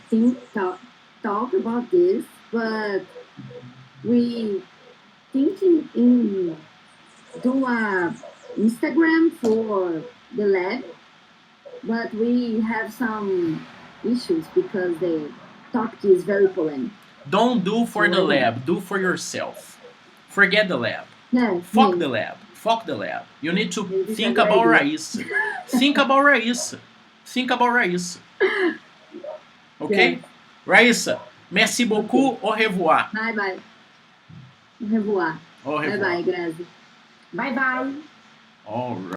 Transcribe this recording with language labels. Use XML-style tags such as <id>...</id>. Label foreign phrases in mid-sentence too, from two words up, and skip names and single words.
<en>I already talk about this, but we thinking in do a Instagram for the lab, but we have some issues because the topic is very polemic. Don't do for the lab, do for yourself. Forget the lab. No, Fuck the lab. Fuck the lab. You need to think about Rayssa. Think about Rayssa. Think about Rayssa. Okay? Yes.</en> <fr>Rayssa, merci beaucoup. Au revoir.</fr> <en>Bye bye.</en> <fr>Au revoir. Au revoir.</fr> <en>Bye bye, Grazi. Bye bye. All right.</en>